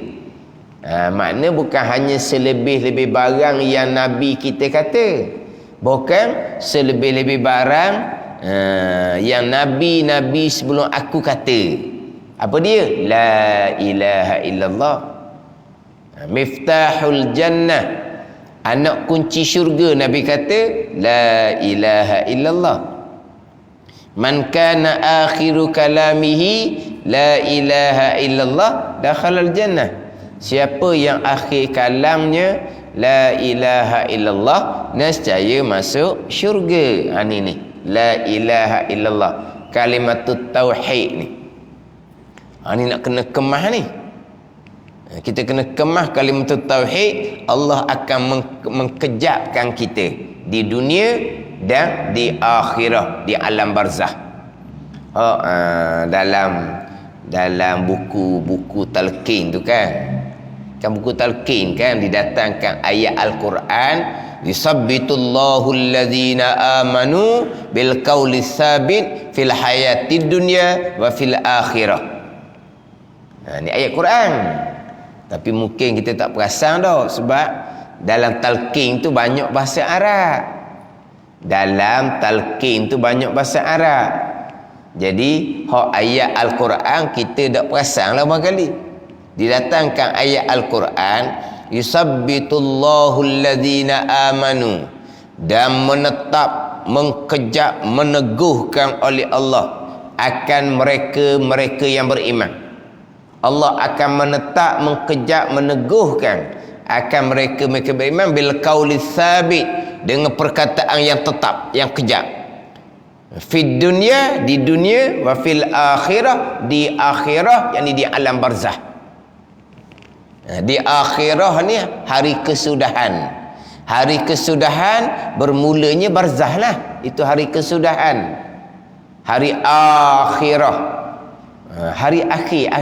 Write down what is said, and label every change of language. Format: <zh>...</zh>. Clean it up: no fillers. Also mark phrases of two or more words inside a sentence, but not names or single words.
<ms>Makna bukan hanya selebih-lebih barang yang nabi kita kata, bukan selebih-lebih barang yang nabi-nabi sebelum aku kata. Apa dia?</ms> <ar>لا إله إلا الله. مفتاح الجنة,</ar> <ms>anak kunci syurga. Nabi kata</ms> <ar>لا إله إلا الله من كان آخر كلامه لا إله إلا الله دخل الجنة.</ar> <ms>Siapa yang akhir kalamnya</ms> <ar>لا إله إلا الله,</ar> <ms>nescaya masuk syurga. Ni</ms> <ar>لا إله إلا الله, كلمة التوحيد</ar> <ms>ni. Ni nak kena kemah ni. Kita kena kemah</ms> <ar>كلمة التوحيد.</ar> <ms>Allah akan mengkejapkan kita di dunia dan di akhirah, di alam barzah. Dalam buku talqin tu kan buku talqin kan didatangkan ayat Al-Quran,</ms> <ar>يثبت الله الذين آمنوا بالقول الثابت في الحياة الدنيا وفي الآخرة.</ar> <ms>Ni ayat Quran. Tapi mungkin kita tak perasan dah, sebab dalam talqin tu banyak bahasa Arab. Jadi hak ayat Al-Quran kita tak perasan lah barangkali. Didatangkan ayat Al-Quran,</ms> <ar>يثبت الله الذين آمنوا,</ar> <ms>dan menetap, mengkejap, meneguhkan oleh Allah akan mereka yang beriman. Allah akan menetap, mengkejap, meneguhkan akan mereka beriman</ms> <ar>بالقول الثابت,</ar> <ms>dengan perkataan yang tetap, yang kejap.</ms> <ar>في الدنيا,</ar> <ms>di dunia,</ms> <ar>وفي الآخرة,</ar> <ms>di akhirah, yakni di alam barzah. Di akhirah ni hari kesudahan. Hari kesudahan bermulanya barzah lah. Itu hari kesudahan. Hari akhirah, hari akhir.</ms>